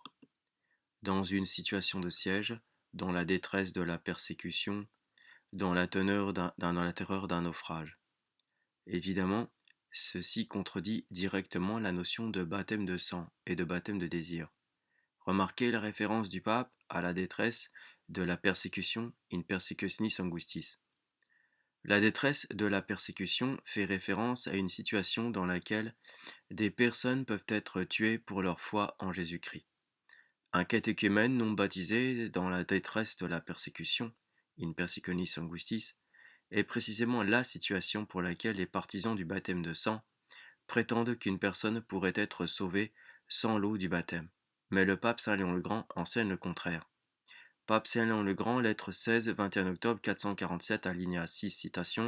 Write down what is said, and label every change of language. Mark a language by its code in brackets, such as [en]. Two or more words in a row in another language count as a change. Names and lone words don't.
[fr] Dans une situation de siège, dans la détresse de la persécution, dans la terreur d'un naufrage. Évidemment, ceci contredit directement la notion de baptême de sang et de baptême de désir. Remarquez la référence du pape à la détresse de la persécution, [la] in persecutionis angustis. [fr] La détresse de la persécution fait référence à une situation dans laquelle des personnes peuvent être tuées pour leur foi en Jésus-Christ. Un catéchumène non baptisé dans la détresse de la persécution, [la] in persecutionis angustis, [fr] est précisément la situation pour laquelle les partisans du baptême de sang prétendent qu'une personne pourrait être sauvée sans l'eau du baptême. Mais le pape Saint Léon le Grand enseigne le contraire. Pape Saint Léon le Grand, lettre 16, 21 octobre 447, alinéa 6, citation.